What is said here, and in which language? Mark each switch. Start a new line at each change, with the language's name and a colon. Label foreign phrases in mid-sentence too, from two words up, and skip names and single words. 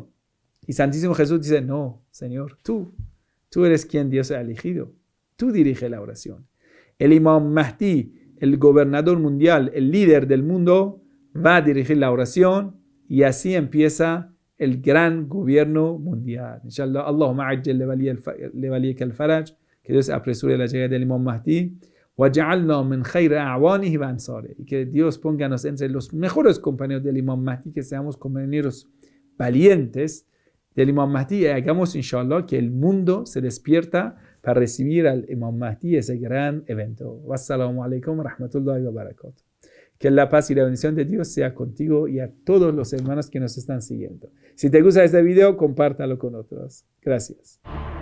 Spanish: Y Santísimo Jesús dice, no, Señor, tú eres quien Dios ha elegido. Tú dirige la oración. El Imam Mahdi, el gobernador mundial, el líder del mundo, va a dirigir la oración y así empieza el gran gobierno mundial.
Arabic: إن شاء الله، اللهم عجل لوليك الفرج,
Spanish: que Dios apresure la llegada del Imam Mahdi.
Arabic: وَجَعَلْنَا مِنْ خَيْرِ أَعْوَانِهِ وَأَنْصَارِهِ.
Spanish: Y que Dios pónganos entre los mejores compañeros del Imam Mahdi, que seamos compañeros valientes del Imam Mahdi y hagamos, inshallah, que el mundo se despierta para recibir al Imam Mahdi, ese gran evento.
Arabic: والسلام عليكم ورحمة الله وبركاته.
Spanish: Que la paz y la bendición de Dios sea contigo y a todos los hermanos que nos están siguiendo. Si te gusta este video, compártalo con otros. Gracias.